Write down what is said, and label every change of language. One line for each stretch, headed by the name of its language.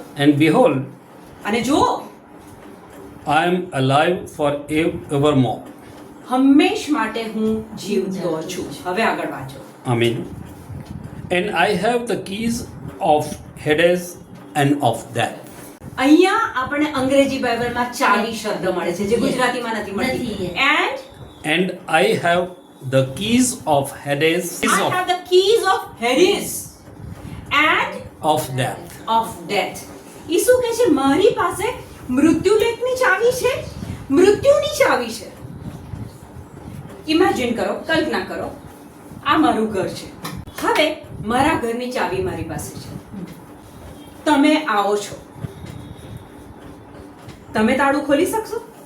English: and behold,
Gujarati: અને જો
English: I am alive for evermore.
Gujarati: હંમેશ માટે હું જીવતો છું. હવે આગળ વાંચો.
English: Amen. And I have the keys of Hades and of death.
Gujarati: અહીંયા આપણે અંગ્રેજી બાઇબલમાં ચાવી શબ્દ મળે છે, જે ગુજરાતીમાં નથી મળતી.
English: And I have the keys of Hades, I have the keys of Hades and of death. of death.
Gujarati: ઈસુ કહે છે મારી પાસે મૃત્યુલોકની ચાવી છે, મૃત્યુની ચાવી છે. ઇમેજિન કરો, કલ્પના કરો, આ મારું ઘર છે. હવે મારા ઘરની ચાવી મારી પાસે છે. તમે આવો છો, તમે તાળું ખોલી શકશો?